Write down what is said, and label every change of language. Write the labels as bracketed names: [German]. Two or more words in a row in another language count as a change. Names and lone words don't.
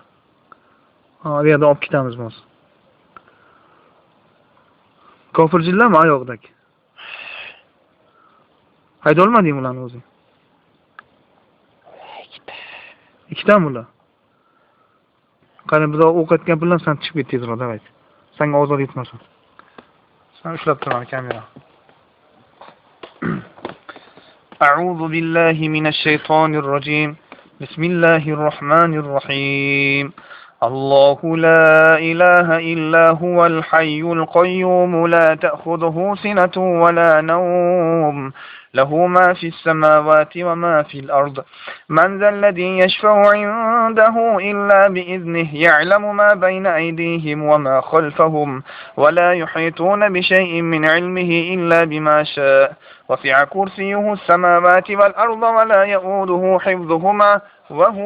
[Uzbek] Bu yerda olib ketamiz biz. Kofir jinlarmi oyoqdagi? Hayda olmadingmi ularni o'zing? Ikkitami ular? Qani biz o'qiyotgan puldan sen chiqib ket tezroq, davay. Senga ozor yetmasin. Sen ushlab turaman kamera. [Arabic] أعوذ بالله من الشيطان الرجيم. بسم الله الرحمن الرحيم. الله لا إله إلا هو الحي القيوم لا تأخذه سنة ولا نوم له ما في السماوات وما في الأرض من ذا الذي يشفع عنده إلا بإذنه يعلم ما بين أيديهم وما خلفهم ولا يحيطون بشيء من علمه إلا بما شاء وسع كرسيه السماوات والأرض ولا يؤوده حفظهما وهو